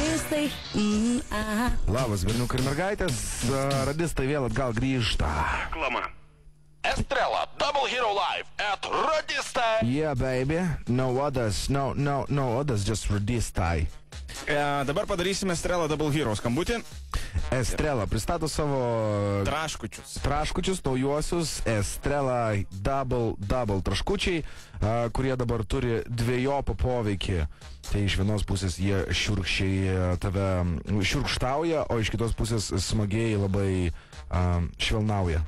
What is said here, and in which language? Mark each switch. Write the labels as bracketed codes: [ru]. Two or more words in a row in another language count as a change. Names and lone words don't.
[lt] radistai. Labas, berniukai ir mergaitės. Radistai vėl atgal grįžta. Reklama. Estrela, [en] Double Hero Live at Radistai. Yeah, baby. No others, no others, just Radistai. [lt] Dabar padarysime Estrela Double Hero skambutį. Estrela pristato savo traškučius naujuosius. Estrela Double traškučiai, kurie dabar turi dviejopą poveikį. Tai iš vienos pusės jie šiurkščiai tave šiurkštauja, o iš kitos pusės smagiai labai švelnauja.